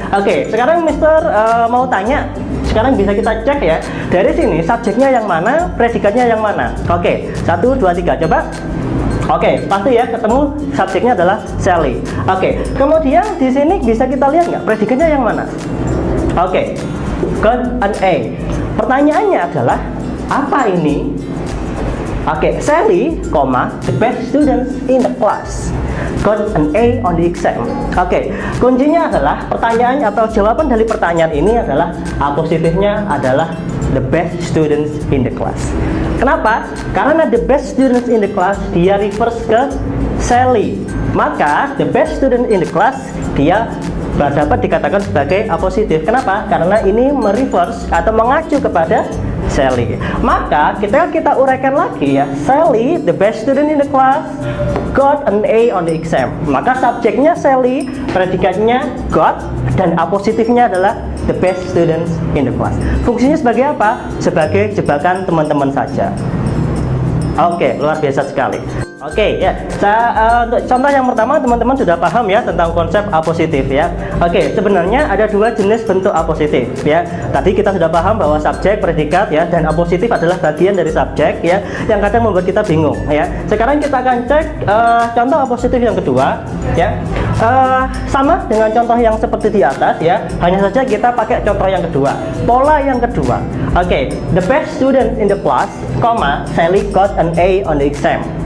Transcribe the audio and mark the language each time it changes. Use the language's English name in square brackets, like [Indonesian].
[Indonesian] Oke, sekarang Mister mau tanya. Sekarang bisa kita cek ya, dari sini subjeknya yang mana, predikatnya yang mana. Oke, 1, 2, 3, coba. Oke, pasti ya ketemu subjeknya adalah Sally. Oke, kemudian di sini bisa kita lihat nggak predikatnya yang mana? Oke, [English] got an A. [Indonesian] Pertanyaannya adalah apa ini? [English] Oke, Sally, the best student in the class got an A on the exam. [Indonesian] Oke, kuncinya adalah pertanyaan atau jawaban dari pertanyaan ini adalah apositifnya adalah [English] the best students in the class. [Indonesian] Kenapa? Karena [English] the best students in the class [Indonesian] dia refers ke Sally. Maka [English] the best student in the class [Indonesian] dia dapat dikatakan sebagai apositif. Kenapa? Karena ini mereverse atau mengacu kepada Sally. Maka kita uraikan lagi ya. [English] Sally, the best student in the class, got an A on the exam. [Indonesian] Maka subjeknya Sally, predikatnya got, dan apositifnya adalah [English] the best students in the class. [Indonesian] Fungsinya sebagai apa? Sebagai jebakan teman-teman saja. Oke, luar biasa sekali. Oke ya, untuk contoh yang pertama teman-teman sudah paham ya tentang konsep apositif ya. Oke, sebenarnya ada dua jenis bentuk apositif ya. Tadi kita sudah paham bahwa subjek, predikat ya, dan apositif adalah bagian dari subjek ya, yang kadang membuat kita bingung ya. Sekarang kita akan cek contoh apositif yang kedua ya. Sama dengan contoh yang seperti di atas ya, hanya saja kita pakai contoh yang kedua, pola yang kedua. [English] Oke, the best student in the class, Sally got an A on the exam.